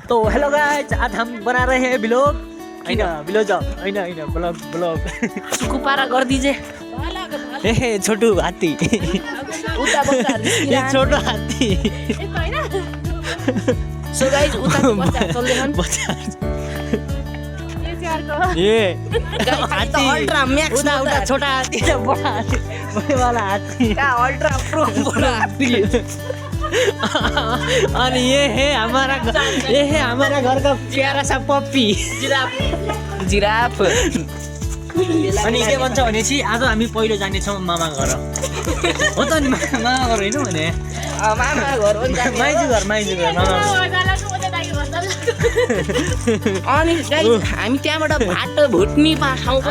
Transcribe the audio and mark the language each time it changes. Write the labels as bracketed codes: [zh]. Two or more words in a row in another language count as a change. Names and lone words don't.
[hi] तो [en] hello guys, [hi] आज हम बना रहे हैं ब्लॉग। ब्लॉग सुकुपारा कर दीजिए। ए छोटू हाथी, ये छोटो हाथी। [ne] सो गाइस उता चल्दै छन्। [hi] ये हाथी अल्ट्रा मैक्स [ne] उता छोटा हाथी र बडा हाथी, [hi] बडे वाला हाथी का अल्ट्रा प्रो बडा हाथी। और ये है हमारा घर का प्यारा सा पप्पी जिराफ। [ne] अनि के भन्छ भनेपछि आज हामी पहिलो जानेछौँ मामा घर। हो त नि, मामा घर होइन भने मामा घर हो नि, माइजू घर मामा घर। अनि गाइस हामी त्यहाँबाट भात भुट्नी ठाउँ पनि